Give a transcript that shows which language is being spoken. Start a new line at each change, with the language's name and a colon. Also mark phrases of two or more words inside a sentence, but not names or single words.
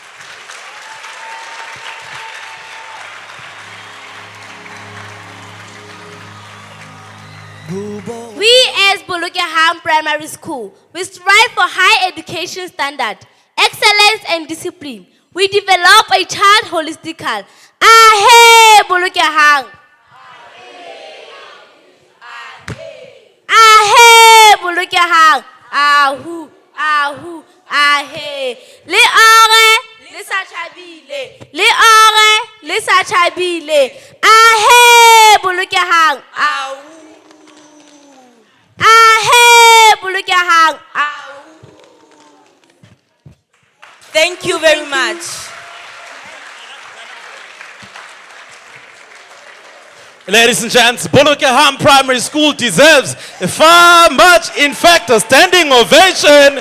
English: We as Bulukham Primary School, we strive for high education standard, excellence and discipline. We develop a child holistically. Ahe Bulukham. Ahe Bulukham. Ahu, ahu, ahe.
Southern Sotho: Le ore, le sa chabile. Le ore, le sa chabile. Ahe Bulukham. Ahu.
English: Thank you very much. Ladies and gents, Bulukham Primary School deserves far much, in fact, a standing ovation.